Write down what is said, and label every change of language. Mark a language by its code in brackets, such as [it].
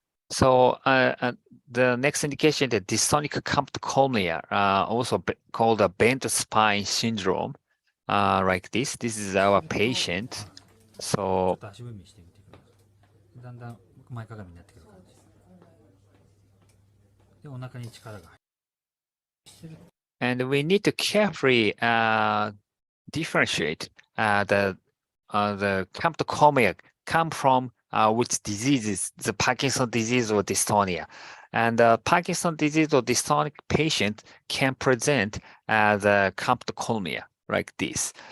[en] So the next indication, the dystonic camptocolmia, also called a bent spine syndrome, like this. This is our patient. [ja] ちょっと足踏みしてみてください。だんだん前かがみになってくる感じ。で、お腹に力が入る。 [en] and we need to carefully differentiate the camptocolmia come from which diseases, the Parkinson disease or dystonia. And Parkinson disease or dystonic patient can present the camptocolmia like this.